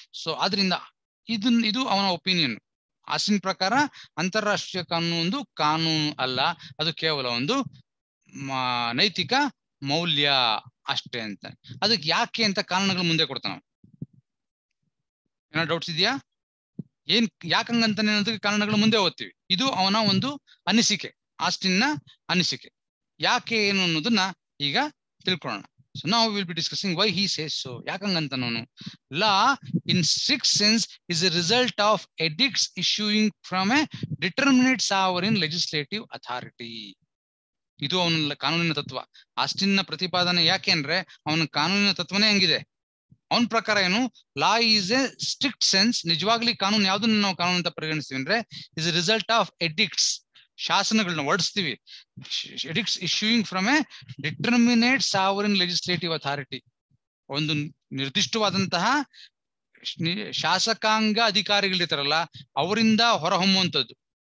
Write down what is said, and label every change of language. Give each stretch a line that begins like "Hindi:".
Kannada: So ಆದ್ರಿಂದ ಇದು ಅವನ ಒಪಿನಿಯನ್. ಆಸ್ಟಿನ್ ಪ್ರಕಾರ ಅಂತಾರಾಷ್ಟ್ರೀಯ ಕಾನೂನು ಒಂದು ಕಾನೂನು ಅಲ್ಲ, ಅದು ಕೇವಲ ಒಂದು ನೈತಿಕ ಮೌಲ್ಯ ಅಷ್ಟೇ ಅಂತ. ಅದಕ್ಕೆ ಯಾಕೆ ಅಂತ ಕಾರಣಗಳು ಮುಂದೆ ಕೊಡ್ತಾನ. ಏನೋ ಡೌಟ್ಸ್ ಇದೆಯಾ? ಯಾಕಂಗಂತಾನೆ ಅನ್ನೋದಕ್ಕೆ ಕಾರಣಗಳು ಮುಂದೆ ಓದ್ತೀವಿ. ಇದು ಅವನ ಒಂದು ಅನಿಸಿಕೆ, ಆಸ್ಟಿನ್ನ ಅನಿಸಿಕೆ. ಯಾಕೆ ಏನು ಅನ್ನೋದನ್ನ ಈಗ ತಿಳ್ಕೊಳ್ಳೋಣ.
English: So now we will be discussing why he says so.
Kannada: ಯಾಕಂಗಂತನೋನು
English: law in strict sense is a result of edicts issuing from a determinate sovereign legislative authority.
Kannada: ಇದು ಅವನ ಕಾನೂನಿನ ತತ್ವ. ಆಸ್ಟಿನ್ನ ಪ್ರತಿಪಾದನೆ ಯಾಕೆ ಅಂದ್ರೆ ಅವನ ಕಾನೂನಿನ ತತ್ವನೇ ಹಂಗಿದೆ. ಅವನ ಪ್ರಕಾರ ಏನು,
English: law is a strict sense,
Kannada: ನಿಜವಾಗ್ಲಿ ಕಾನೂನು ಯಾವ್ದನ್ನ ನಾವು ಕಾನೂನು ಅಂತ ಪರಿಗಣಿಸ್ತೀವಿ ಅಂದ್ರೆ
English: is a result of edicts,
Kannada: ಶಾಸನಗಳನ್ನ ಹೊರಡಿಸ್ತೀವಿ.
English: edicts issuing from a determinate sovereign legislative authority,
Kannada: ಒಂದು ನಿರ್ದಿಷ್ಟವಾದಂತಹ ಶಾಸಕಾಂಗ ಅಧಿಕಾರಿಗಳಿರ್ತಾರಲ್ಲ ಅವರಿಂದ ಹೊರಹೊಮ್ಮುವಂಥದ್ದು.